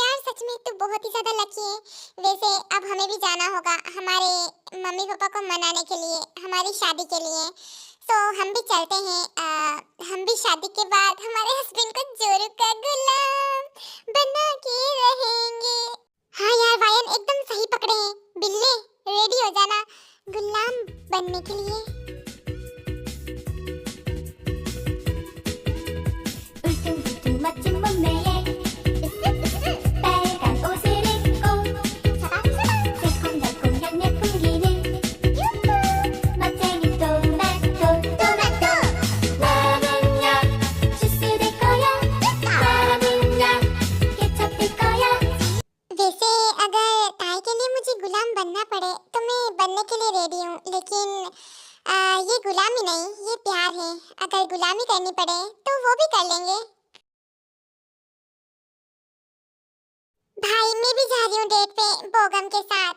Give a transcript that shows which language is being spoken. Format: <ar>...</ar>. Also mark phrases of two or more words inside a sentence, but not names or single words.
<hi>यार सच में तू बहुत ही ज्यादा लकी है। वैसे अब हमें भी जाना होगा हमारे मम्मी पापा को मनाने के लिए, हमारी शादी के लिए। तो हम भी चलते हैं। हम भी शादी के बाद हमारे हस्बैंड को जोरू का गुलाम बना के रहेंगे। हाँ यार वायन, एकदम सही पकड़े हैं। बिल्ले रेडी हो जाना गुलाम बनने के लिए।</hi> <ko>울퉁불퉁 멋진 몸매에 빨간 옷을 입고 새콤달콤 향내 풍기는 멋쟁이 토마토 나는야 주스 될 거야 나는야 케첩 될 거야।</ko> <hi>वैसे अगर ताई के लिए मुझे गुलाम बनना पड़े तो मैं बनने के लिए रेडी हूँ, लेकिन ये गुलामी नहीं, ये प्यार है। अगर गुलामी करनी पड़े तो वो भी कर लेंगे। भाई मैं भी जा रही हूँ डेट पे बोगम के साथ।</hi>